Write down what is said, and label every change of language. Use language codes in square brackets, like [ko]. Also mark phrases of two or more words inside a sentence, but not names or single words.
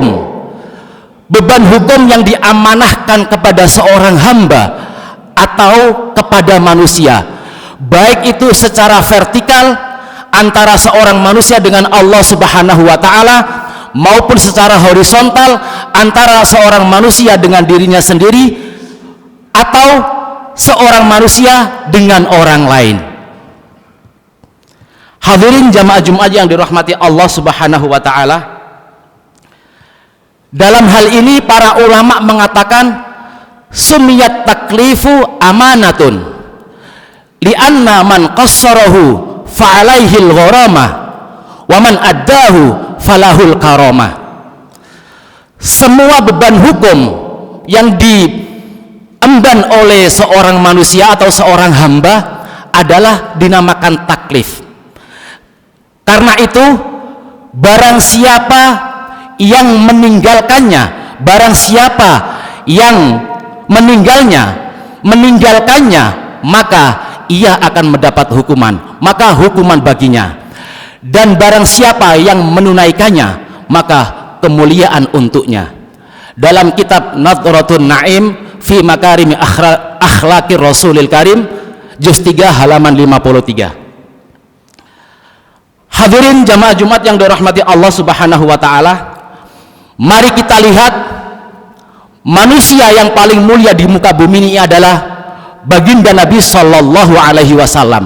[id] Beban hukum yang diamanahkan kepada seorang hamba atau kepada manusia, baik itu secara vertikal antara seorang manusia dengan Allah [ar] سبحانه وتعالى, [id] maupun secara horizontal antara seorang manusia dengan dirinya sendiri atau seorang manusia dengan orang lain. Hadirin jamaah Jumat yang dirahmati Allah [ar] سبحانه وتعالى, [id] dalam hal ini para ulama mengatakan [ar] سميت التكليف أمانة لأن من قصره فعليه الغرامة ومن أداه فله الكرامة. [id] Semua beban hukum yang diemban oleh seorang manusia atau seorang hamba adalah dinamakan taklif. Karena itu barang siapa yang meninggalkannya, barang siapa yang meninggalkannya, maka ia akan mendapat hukuman, maka hukuman baginya. Dan barang siapa yang menunaikannya, maka kemuliaan untuknya. Dalam kitab Nadhratun Naim fi Makarimi Akhlaqir Rasulil Karim, juz 3 halaman 53. Hadirin jamaah Jumat yang dirahmati Allah [ar] سبحانه وتعالى, [id] mari kita lihat manusia yang paling mulia di muka bumi ini adalah baginda Nabi [ar] صلى الله عليه وسلم.